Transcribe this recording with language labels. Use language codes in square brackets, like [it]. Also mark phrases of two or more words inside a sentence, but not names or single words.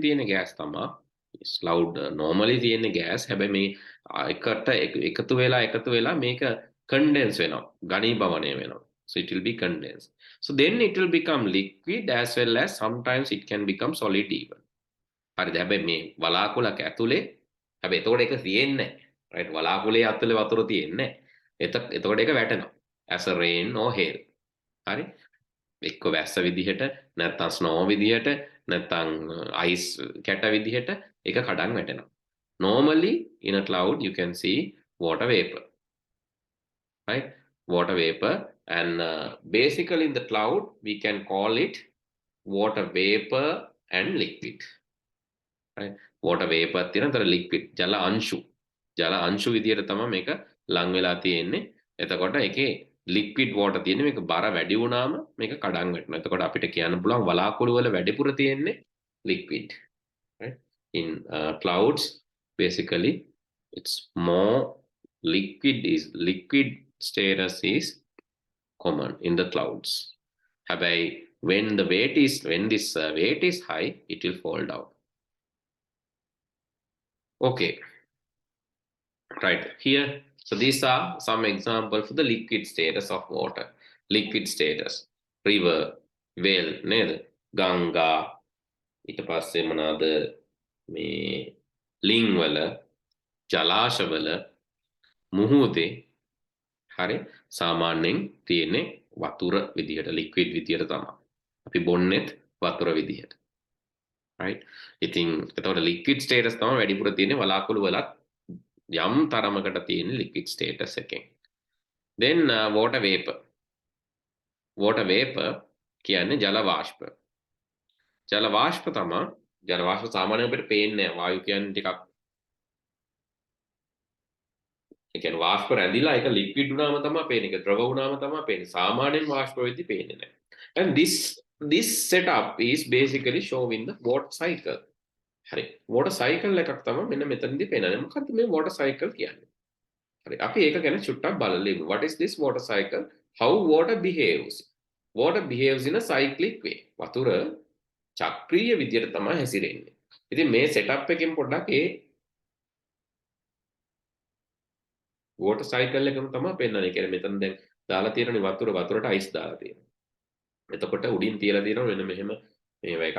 [si] තියෙන gas තමයි [en] cloud normally [si] තියෙන gas හැබැයි මේ එකට එකතු වෙලා මේක condense වෙනවා ඝනීභවනය වෙනවා so [en] it will be condensed so then it will become liquid as well as sometimes it can become solid even [si] හරිද හැබැයි මේ වලාකුළක ඇතුලේ හැබැයි එතකොට ඒක තියෙන්නේ නැහැ right වලාකුළේ ඇතුලේ වතුර තියෙන්නේ නැහැ එතකොට ඒක වැටෙනවා [en] as a rain or hail [si] හරි එක්ක වැස්ස විදිහට නැත්නම් ස්නෝ විදිහට නැත්නම් අයිස් කැට විදිහට ඒක කඩන් වැටෙනවා. [en] Normally in a cloud you can see water vapor. Right? Water vapor and basically in the cloud we can call it water vapor and liquid. Right? Water vapor [si] තියෙනතර liquid ජල අංශු විදිහට තමයි මේක ලං වෙලා තියෙන්නේ. එතකොට ඒකේ liquid water තියෙන්නේ මේක බර වැඩි වුණාම මේක කඩන් වැටෙනවා. එතකොට අපිට කියන්න පුළුවන් වලාකුළු වල වැඩිපුර තියෙන්නේ liquid. Right? [en] In clouds basically it's more liquid status is common in the clouds. හැබැයි when this weight is high it will fall down. Okay. Right here. So these are some examples for the liquid status of water. Liquid status. River, well, ned, Ganga, [si] ඊට පස්සේ මොනවාද මේ ලිං වල, ජලාශ වල, මුහුදේ හරි සාමාන්‍යයෙන් තියෙන්නේ වතුර විදියට liquid විදියට තමයි. අපි බොන්නේත් වතුර විදියට. Right? ඉතින් එතකොට [en] liquid status [si] තමයි වැඩිපුර තියෙන්නේ වලාකුළු වලත් යම් තරමකට තියෙන [en] liquid status [si] එකෙන්. [en] Then water vapor. Water vapor කියන්නේ [si] ජල වාෂ්ප. ජල වාෂ්ප තමයි ජල වාෂ්ප සාමාන්‍යයෙන් අපිට පේන්නේ නැහැ. වායු කියන්නේ ටිකක් ඒ කියන්නේ වාෂ්ප රැඳිලා ඒක liquid වුණාම තමයි පේන්නේ. ඒක ද්‍රව වුණාම තමයි පේන්නේ. සාමාන්‍යයෙන් වාෂ්ප වෙද්දි පේන්නේ නැහැ. [en] And this setup is basically showing the water cycle. [si] හරි. [en] water cycle [si] එකක් තමයි මෙන්න මෙතනදී පේන්නේ. මොකක්ද මේ [en] water cycle [si] කියන්නේ? හරි. අපි ඒක ගැන චුට්ටක් බලමු. [en] What is this water cycle? How water behaves? Water behaves in a cyclic way. [si] වතුර චක්‍රීය විදියට තමයි හැසිරෙන්නේ. ඉතින් මේ setup එකෙන් පොඩ්ඩක් ඒ [en] water cycle [si] එකම තමයි පෙන්නන්නේ. ඒ කියන්නේ මෙතන දැන් දාලා තියෙනනේ වතුරට ice දාලා තියෙනවා. එතකොට උඩින් තියලා තියෙනවා මෙන්න මෙහෙම මේවා එකක්.